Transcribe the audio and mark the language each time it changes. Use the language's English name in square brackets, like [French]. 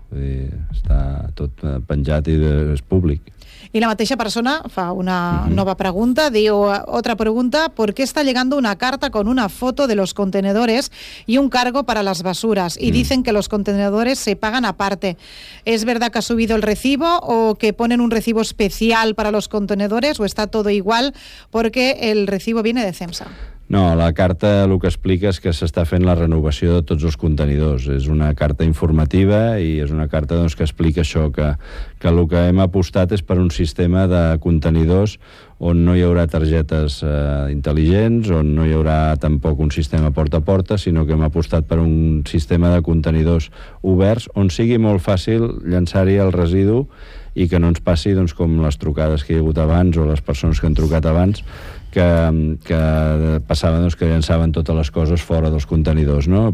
[Catalan] Vull dir, està tot penjat i és públic. I la mateixa persona fa una nova pregunta, diu, [Spanish] otra pregunta, ¿por qué está llegando una carta con una foto de los contenedores y un cargo para las basuras? Y dicen que los contenedores se pagan aparte. ¿Es verdad que ha subido el recibo o que ponen un recibo especial para los contenedores o está todo igual porque el recibo viene de CEMSA? [Catalan] No, la carta el que explica és que s'està fent la renovació de tots els contenidors. És una carta informativa i és una carta doncs, que explica això, que el que hem apostat és per un sistema de contenidors on no hi haurà targetes intel·ligents, on no hi haurà tampoc un sistema porta a porta, sinó que hem apostat per un sistema de contenidors oberts on sigui molt fàcil llançar-hi el residu i que no ens passi doncs, com les trucades que hi ha hagut abans o les persones que han trucat abans, que passaven, doncs, que llançaven totes les coses fora dels contenidors, no?